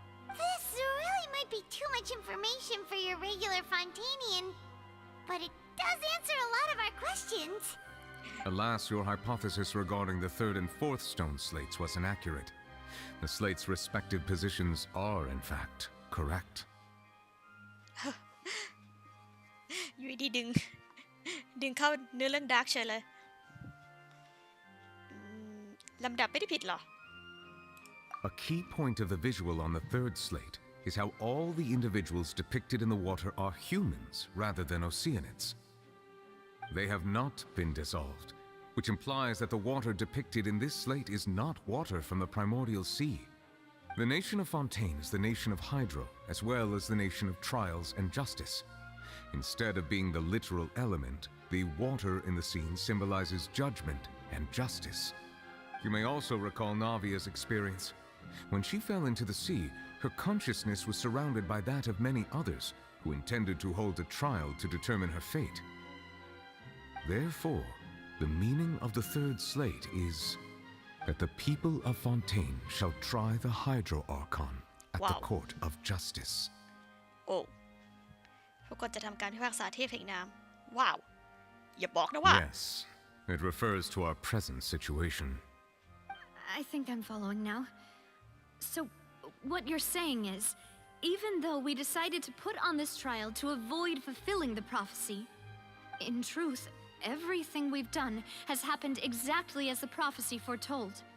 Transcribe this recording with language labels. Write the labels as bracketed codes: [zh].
[en] This really might be too much information for your regular Fontainian, but it does answer a lot of our questions. Alas, your hypothesis regarding the 3rd and 4th stone slates was inaccurate. The slates' respective positions are, in fact, correct. [th] อยู่ดีดึงเข้าเนื้อเรื่องดาร์กเฉยเลยลำดับไม่ได้ผิดหรอ [en] A key point of the visual on the 3rd slate is how all the individuals depicted in the water are humans rather than Oceanids. They have not been dissolved, which implies that the water depicted in this slate is not water from the primordial sea. The nation of Fontaine is the nation of Hydro, as well as the nation of trials and justice. Instead of being the literal element, the water in the scene symbolizes judgment and justice. You may also recall Navia's experience. When she fell into the sea, her consciousness was surrounded by that of many others who intended to hold a trial to determine her fate. Therefore, the meaning of the 3rd slate is that the people of Fontaine shall try the Hydro Archon at the court of justice. [th] โอ้พวกคนจะทำการพิพากษาเทพแห่งน้ำว้าวอย่าบอกนะว่า [en] Yes, it refers to our present situation. I think I'm following now. So, what you're saying is, even though we decided to put on this trial to avoid fulfilling the prophecy, in truth, everything we've done has happened exactly as the prophecy foretold.